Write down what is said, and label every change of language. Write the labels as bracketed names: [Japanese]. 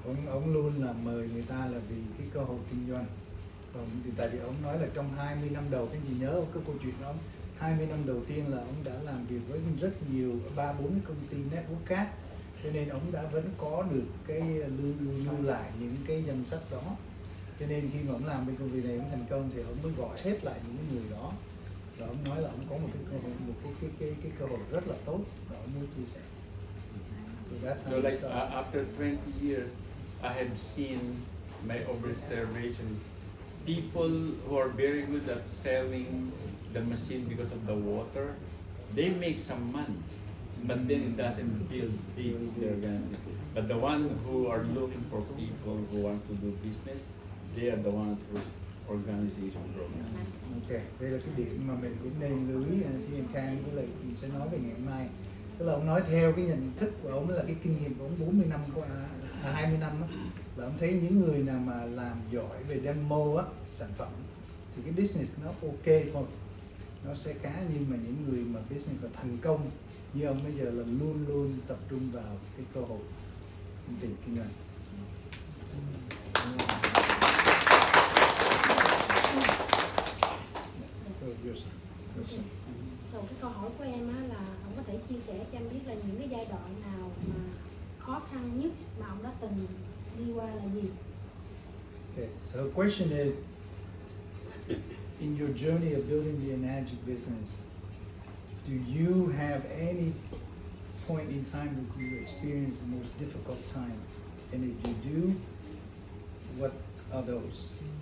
[Vietnamese] Ông luôn là mời người ta là vì cái cơ hội kinh doanh. Còn tại vì ông nói là trong 20 năm đầu, cái gì nhớ cái câu chuyện đó, 20 năm đầu tiên là ông đã làm việc với rất nhiều 3-4 công ty network khác, cho nên ông đã vẫn có được cái lưu lại những cái danh sách đó. Cho nên khi mà ông làm cái công việc này ông thành công thì ông mới gọi hết lại những người đó. Và ông nói là ông có một cái cơ hội, cái cơ hội rất là tốt và ông muốn chia sẻ. [English] So that's how So you like start. after 20 years, I have seen my observations. People who are very good at selling the machine because of the water, they make some money, but then it doesn't build big the organization. But the one who are looking for people who want to do business, they are the ones whose organization grows. [Vietnamese] Ok, đây là cái điểm mà mình cũng nên lưu ý khi em Khang với lại mình sẽ nói về ngày hôm nay. Tức là ông nói theo cái nhận thức của ông là cái kinh nghiệm của ông 40 năm qua 20 năm á, là ông thấy những người nào mà làm giỏi về demo á, sản phẩm thì cái business nó ok thôi, nó sẽ khá, nhưng mà những người mà business mà thành công như ông bây giờ là luôn luôn tập trung vào cái cơ hội kinh doanh. [English] So your question. [Vietnamese] So cái câu hỏi của em á là ông có thể chia sẻ cho em biết là những cái giai đoạn nào mà khó khăn nhất mà ông đã từng đi qua là gì? [English] Okay, so the question is, in your journey of building the Magic business, do you have any point in time that you experienced the most difficult time? And if you do, what are those?